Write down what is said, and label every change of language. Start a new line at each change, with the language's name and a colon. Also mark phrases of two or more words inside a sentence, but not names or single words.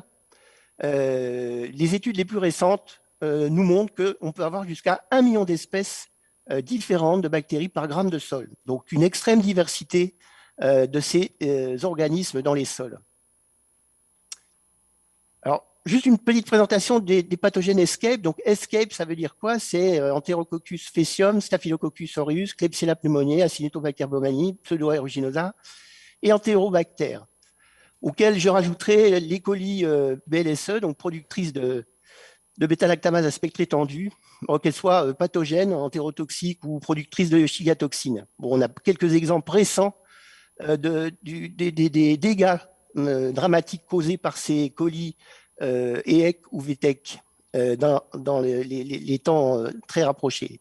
French: Les études les plus récentes nous montrent qu'on peut avoir jusqu'à 1 million d'espèces différentes de bactéries par gramme de sol. Donc, une extrême diversité de ces organismes dans les sols. Alors, juste une petite présentation des pathogènes ESCAPE. Donc, ESCAPE, ça veut dire quoi? C'est Enterococcus faecium, Staphylococcus aureus, Klebsiella pneumoniae, Acinetobacter baumannii, Pseudo aeruginosa et Enterobacter, auxquels je rajouterai l'E. coli BLSE, donc productrice de bêta-lactamase à spectre étendu, qu'elle soit pathogène, entérotoxique ou productrice de chigatoxine. Bon, on a quelques exemples récents des dégâts dramatiques causés par ces colis EHEC ou VTEC dans les temps très rapprochés.